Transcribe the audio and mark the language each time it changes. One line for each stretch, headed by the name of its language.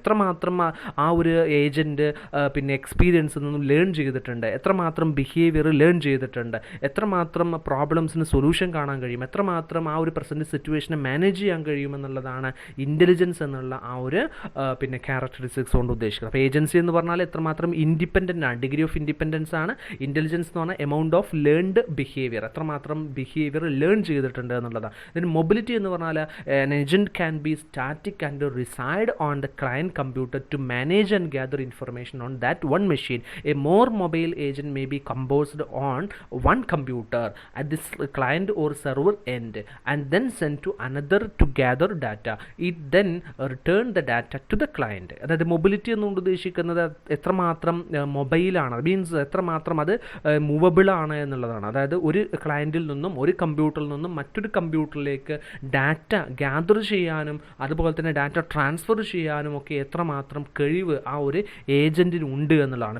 Malayalam: എത്രമാത്രം ആ ഒരു ഏജൻറ്റ് എക്സ്പീരിയൻസിൽ നിന്നും ലേൺ ചെയ്തിട്ടുണ്ട്, എത്രമാത്രം ബിഹേവിയർ ലേൺ ചെയ്തിട്ടുണ്ട്, എത്രമാത്രം പ്രോബ്ലംസിന് സൊല്യൂഷൻ കാണാൻ കഴിയും, എത്രമാത്രം ആ ഒരു പ്രസൻറ്റ് സിറ്റുവേഷനെ മാനേജ് ചെയ്യാൻ കഴിയുമെന്നുള്ളതാണ് ഇൻ്റലിജൻസ് എന്നുള്ള ആ ഒരു ക്യാരക്ടറിസ്റ്റിക്സ് കൊണ്ട് ഉദ്ദേശിക്കുന്നത്. അപ്പോൾ ഏജൻസി എന്ന് പറഞ്ഞാൽ എത്രമാത്രം ഇൻഡിപെൻഡൻ്റ് ആണ്, ഡിഗ്രി ഓഫ് ഇൻഡിപെൻഡൻസ് ആണ്. ഇൻ്റലിജൻസ് എന്ന് പറഞ്ഞാൽ എമൗണ്ട് ഓഫ് ലേൺഡ് ബിഹേവിയർ, എത്രമാത്രം ബിഹേവിയർ ലേൺ ചെയ്തിട്ടുണ്ട് എന്നുള്ളതാണ്. ഇതിന് മൊബിലിറ്റി എന്ന് പറഞ്ഞാൽ
English: an agent can be static and reside on the client computer to manage and gather information on that one machine. A more mobile agent may be composed on one computer at this client or server end and then sent to another to gather data. It then return the data to the client.
Malayalam: അതായത് mobility എന്നുകൊണ്ട് ഉദ്ദേശിക്കുന്നത് എത്രമാത്രം മൊബൈലാണ്, means എത്രമാത്രം അത് movable ആണ് എന്നുള്ളതാണ്. അതായത് ഒരു ക്ലയൻറ്റിൽ നിന്നും ഒരു കമ്പ്യൂട്ടറിൽ നിന്നും മറ്റൊരു കമ്പ്യൂട്ടറിലേക്ക് ഡാറ്റ ഗ്യാദർ ചെയ്യാനും അതുപോലെ തന്നെ ഡാറ്റ ട്രാൻസ്ഫർ ചെയ്യാനും ഒക്കെ എത്രമാത്രം കഴിവ് ആ ഒരു ഏജൻറ്റിന് ഉണ്ട് എന്നുള്ളതാണ്.